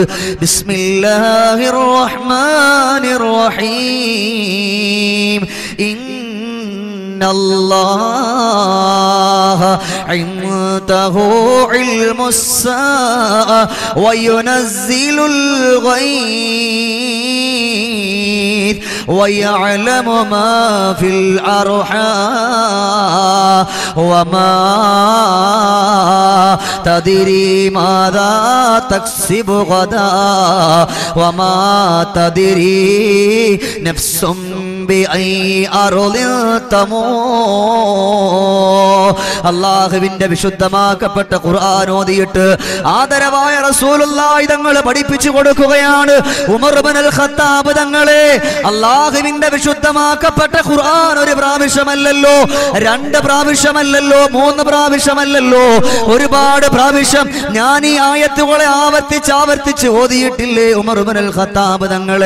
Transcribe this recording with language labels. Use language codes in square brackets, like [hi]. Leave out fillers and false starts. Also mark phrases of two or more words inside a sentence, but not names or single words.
[ar] بسم الله الرحمن الرحيم. إن الله عنده علم الساعة وينزل الغيث ويعلم ما في الأرحام وما تدري ماذا تكسب غدا وما تدري نفس بأي أرض تموت. [ml] അല്ലാഹുവിന്റെ വിശുദ്ധമാക്കപ്പെട്ട ഖുർആൻ ഓതിയിട്ട് ആദരവായ റസൂലുള്ളാഹി തങ്ങൾ പഠിപ്പിച്ചു കൊടുക്കുകയാണ്. ഉമർ ഇബ്നുൽ ഖത്താബ് തങ്ങളെ, അല്ലാഹുവിന്റെ വിശുദ്ധമാക്കപ്പെട്ട ഖുർആൻ ഒരു പ്രാവശ്യമല്ലല്ലോ, രണ്ട് പ്രാവശ്യമല്ലല്ലോ, മൂന്ന് പ്രാവശ്യമല്ലല്ലോ, ഒരുപാട് പ്രാവശ്യം ഞാൻ ഈ ആയത്തുകളെ ആവർത്തിച്ച് ഓതിയിട്ടില്ലേ ഉമർ ഇബ്നുൽ ഖത്താബ് തങ്ങളെ?